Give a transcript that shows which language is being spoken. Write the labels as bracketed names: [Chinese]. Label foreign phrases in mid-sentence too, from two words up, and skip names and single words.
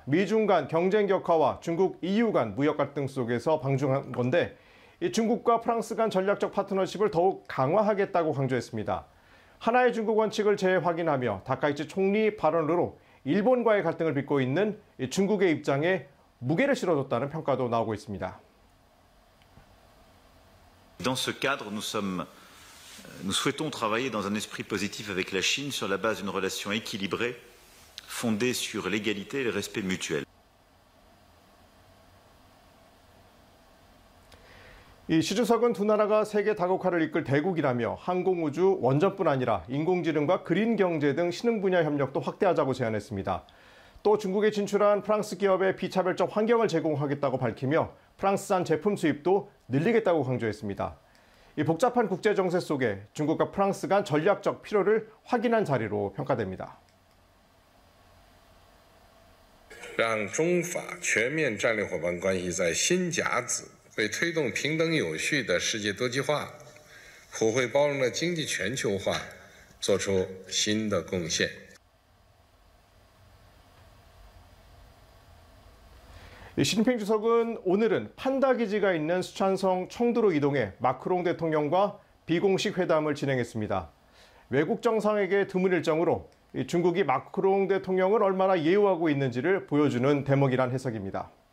[Korean] 미중 간 경쟁 격화와 중국 EU 간 무역 갈등 속에서 방중한 건데 이 중국과 프랑스 간 전략적 파트너십을 더욱 강화하겠다고 강조했습니다. 하나의 중국 원칙을 재확인하며 다카이치 총리 발언으로 일본과의 갈등을 빚고 있는 중국의 입장에 무게를 실어줬다는 평가도 나오고 있습니다. [French] Dans ce cadre, nous souhaitons travailler dans un esprit positif avec la Chine sur la base d'une relation équilibrée, fondée sur l'égalité et le respect mutuel. [Korean] 이 시주석은 두 나라가 세계 다국화를 이끌 대국이라며 항공우주, 원전뿐 아니라 인공지능과 그린 경제 등 신흥 분야 협력도 확대하자고 제안했습니다. 또 중국에 진출한 프랑스 기업에 비차별적 환경을 제공하겠다고 밝히며 프랑스산 제품 수입도 늘리겠다고 강조했습니다. 이 복잡한 국제 정세 속에 중국과 프랑스 간 전략적 필요를 확인한 자리로 평가됩니다. [Chinese] 让中法全面战略伙伴关系在新甲子为推动平等有序的世界多极化、普惠包容的经济全球化做出新的贡献。 [Korean] 시진핑 주석은 오늘은 판다 기지가 있는 수촨성 청두로 이동해 마크롱 대통령과 비공식 회담을 진행했습니다. 외국 정상에게 드문 일정으로 중국이 마크롱 대통령을 얼마나 예우하고 있는지를 보여주는 대목이란 해석입니다.